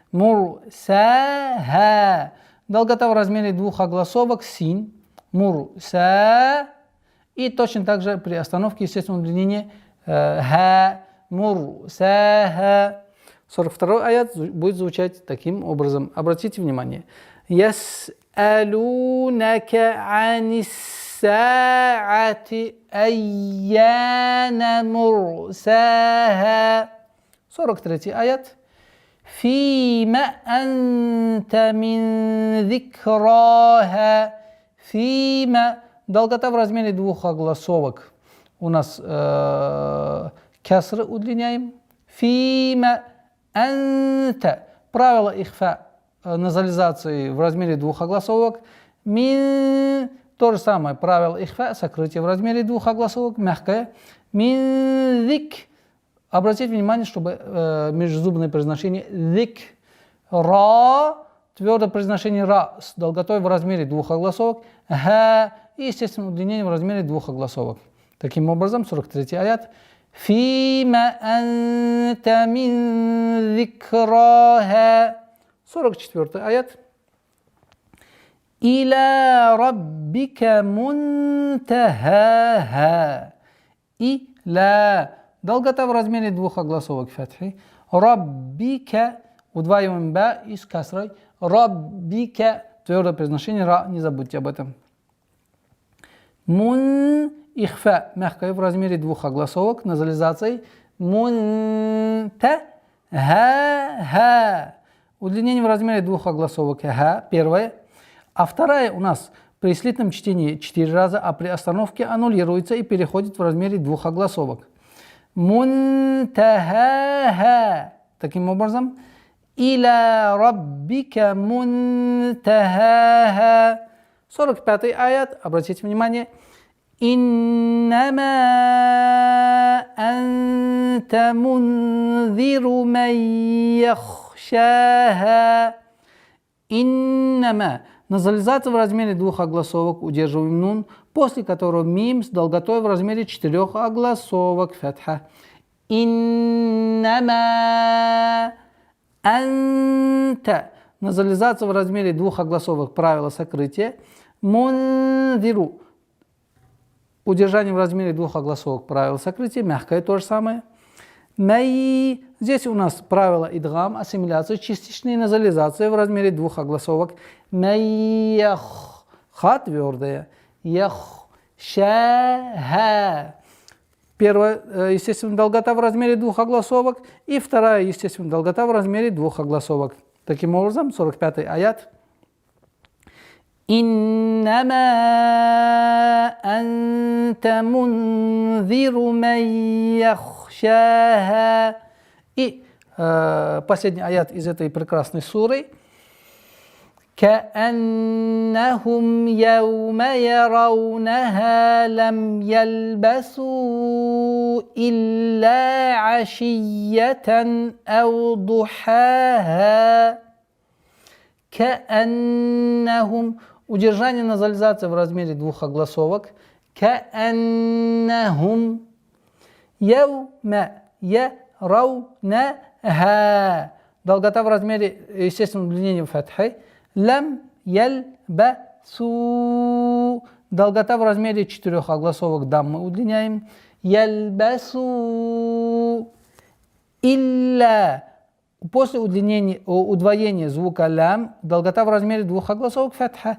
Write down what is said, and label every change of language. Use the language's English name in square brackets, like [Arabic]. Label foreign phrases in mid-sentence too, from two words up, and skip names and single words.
[Arabic] Мурсаха. [Russian] Долгота в размере двух огласовок син. [Arabic] Мурса. [Russian] И точно так же при остановке, естественно, удлинение ха. [Arabic] Мурсаха. [Russian] 42 аят будет звучать таким образом. Обратите внимание. [Arabic] يسألونك عن الساعة أيان مرساها. 43 аят. فيم أنت من ذكراها. Фима. [Russian] Долгота в размере двух огласовок. У нас кесры удлиняем. [Arabic] فيم أنت. [Russian] Правило ихфа назализации в размере двух огласовок. Мин. То же самое. Правило ихфа сокрытие в размере двух огласовок. [Arabic] Мягкое. من ذك. [Russian] Обратите внимание, чтобы межзубное произношение зик. Ра. Твердое произношение ра с долготой в размере двух огласовок. Ха. И, естественно, удлинение в размере двух огласовок. Таким образом, 43 аят. [Arabic] فيم أنت من ذكراها. 44 аят. إلى ربك منتهاها. Иля. [Russian] Долгота в размере двух огласовок фатхи. [Arabic] Раббика. [Russian] Удваиваем ба и с касрой. [Arabic] Раббика. [Russian] Твердое произношение ра. Не забудьте об этом. Мун. Ихфа. Мягкое в размере двух огласовок. Назализацией. Мунтахаха. Удлинение в размере двух огласовок. Ха. Первое. А вторая у нас при слитном чтении 4 раза, а при остановке аннулируется и переходит в размере двух огласовок. Мунтахаха. Таким образом, [Arabic] إلى ربك منتهاها. [Russian] 45 аят. Обратите внимание. [Arabic] إنما أنت منذر من يخشاها. Иннама. [Russian] Назализация в размере двух огласовок. Удерживаем нун, после которого мим с долготой в размере 4 огласовок. [Arabic] Фатха. إنما أنت. [Russian] Назализация в размере двух огласовок. Правило сокрытия. Мунзиру. Удержание в размере двух огласовок. Правило сокрытия. Мягкое то же самое. Май. Здесь у нас правило идгам, ассимиляция, частичная назализация в размере двух огласовок. Майях. Ха твердая. Ях. Ша. Первая, естественно, долгота в размере двух огласовок. И вторая, естественно, долгота в размере двух огласовок. Таким образом, 45 аят. [Arabic] إنما أنت منذر من يخشاها. [Russian] И последний аят из этой прекрасной суры. [Arabic] كأنهم يوم يرونها لم يلبثوا إلا عشية أو ضحاها. كأنهم. [Russian] Удержание назализации в размере двух огласовок. [Arabic] كأنهم يوم يرونها. [Russian] Долгота в размере, естественно, удлинение фатхи. [Arabic] لم يلبثوا. [Russian] Долгота в размере 4 огласовок даммы удлиняем. [Arabic] يلبثوا إلا. [Russian] После удвоения звука лам, долгота в размере 2 огласовок фатха.